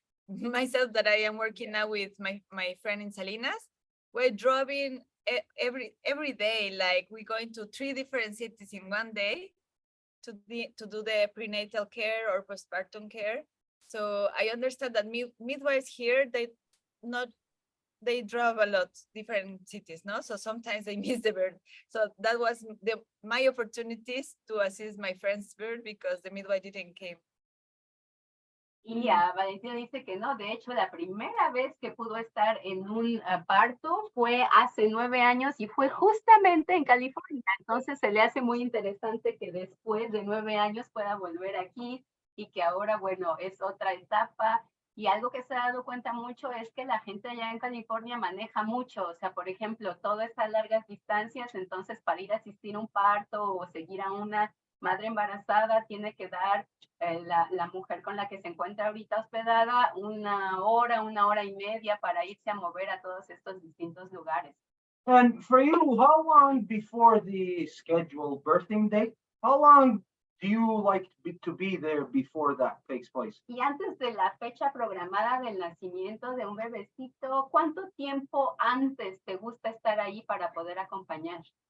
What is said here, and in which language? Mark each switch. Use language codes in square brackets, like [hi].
[en] Myself that I am working now with my friend in Salinas, we're driving every day, like we're going to 3 different cities in one day to do the prenatal care or postpartum care. So I understand that midwives here, they they drove a lot different cities, no? So sometimes they miss the birth. So that was my opportunities to assist my friend's birth because the midwife didn't came. [es] Y a Valentina dice que no, de hecho la primera vez que pudo estar en un parto fue hace 9 años y fue justamente en California. Entonces se le hace muy interesante que después de 9 años pueda volver aquí y que ahora, bueno, es otra etapa. Y algo que se ha dado cuenta mucho es que la gente allá en California maneja mucho. O sea, por ejemplo, todo está a largas distancias, entonces para ir a asistir a un parto o seguir a una madre embarazada tiene que dar la mujer con la que se encuentra ahorita hospedada 1 hora y media para irse a mover a todos estos distintos lugares. [en] And for you, how long before the scheduled birthing date, how long do you like to be there before that takes place? [es] Y antes de la fecha programada del nacimiento de un bebecito, ¿cuánto tiempo antes te gusta estar ahí para poder acompañar?